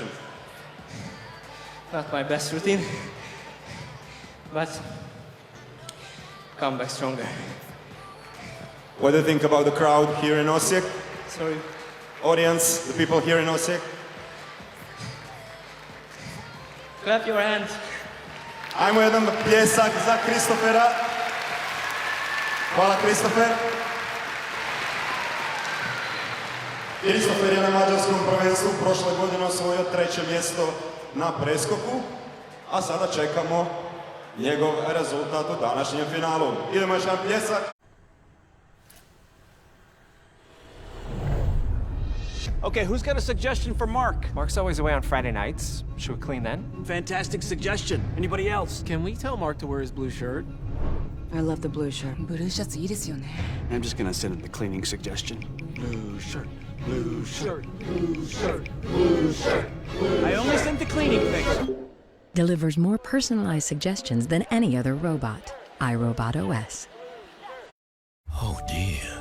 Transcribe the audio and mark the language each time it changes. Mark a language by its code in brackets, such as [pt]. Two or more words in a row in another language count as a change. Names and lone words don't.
[en] Not my best routine, but come back stronger. What do you think about the crowd here in Osijek? Sorry. Audience, the people here in Osijek? Clap your hands. [hr] Ajmo jedan pljesak za Kristofera. Hvala, Kristofer. Kristofer je na mađarskom prvenstvu prošle godine osvojio 3. mjesto na preskoku, a sada čekamo njegov rezultat u današnjem finalu. Idemo još jedan pljesak. [en] Okay, who's got a suggestion for Mark? Mark's always away on Friday nights. Should we clean then? Fantastic suggestion. Anybody else? Can we tell Mark to wear his blue shirt? I love the blue shirt. Blue shirt [ja] いいですよね. [en] I'm just gonna send him the cleaning suggestion. Blue shirt, blue shirt, blue shirt, blue shirt. I only sent the cleaning things. Delivers more personalized suggestions than any other robot. iRobot OS. Oh dear.